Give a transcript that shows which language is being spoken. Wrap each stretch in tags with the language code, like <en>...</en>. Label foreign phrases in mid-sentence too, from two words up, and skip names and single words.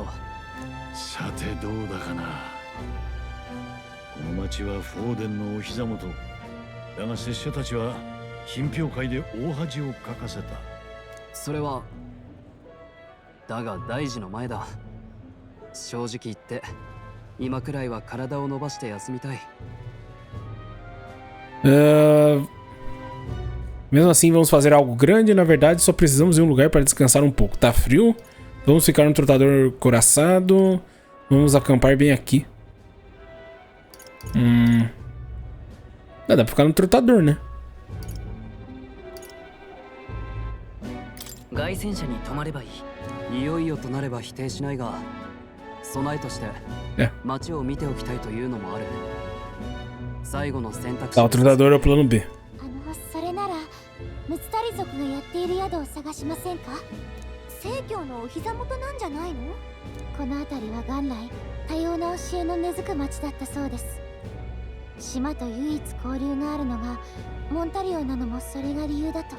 <ja>さてどうだかな。この町はフォーデンのお膝元。だが拙者たちは品評会で大恥をかかせた。それはだが大事の前だ。正直言って今くらいは体を伸ばして休みたい。</ja> <pt>Mesmo assim, vamos fazer algo grande. Na verdade, só precisamos de um lugar para descansar um pouco. Tá frio? Vamos ficar no trotador coraçado. Vamos acampar bem aqui. Dá pra ficar no trotador, né?</pt> <ja>凱旋車に泊まればいい。いよいよとなれば否定しないが、備えとして街を見ておきたいというのもある。最後の選択肢。</ja> <pt>Tá, o trotador é o plano B.</pt> <ja>それならムツタリ族がやっている宿を探しませんか？正教のお膝元なんじゃないの？この辺りは元来多様な教えの根付く町だったそうです。島と唯一交流があるのがモンタリオなのもそれが理由だと。</ja>